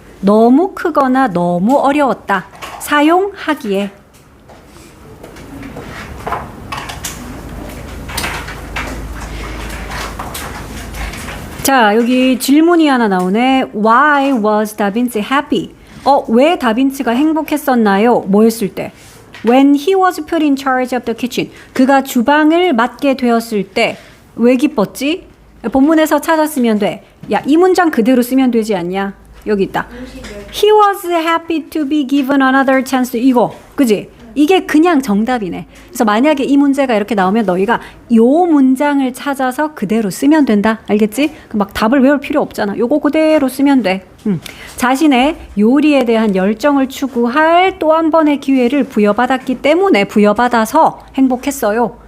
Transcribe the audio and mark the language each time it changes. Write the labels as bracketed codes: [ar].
[ko] 너무 크거나 너무 어려웠다. 사용하기에. 자, 여기 질문이 하나 나오네. [en] Why was Da Vinci happy? [ko] 왜 다빈치가 행복했었나요? 뭐 했을 때? [en] When he was put in charge of the kitchen. [ko] 그가 주방을 맡게 되었을 때 왜 기뻤지? 본문에서 찾았으면 돼. 야, 이 문장 그대로 쓰면 되지 않냐? 여기 있다. [en] He was happy to be given another chance. [ko] 이거, 그지? 이게 그냥 정답이네. 그래서 만약에 이 문제가 이렇게 나오면 너희가 요 문장을 찾아서 그대로 쓰면 된다. 알겠지? 막 답을 외울 필요 없잖아. 요거 그대로 쓰면 돼. 자신의 요리에 대한 열정을 추구할 또 한 번의 기회를 부여받았기 때문에 부여받아서 행복했어요.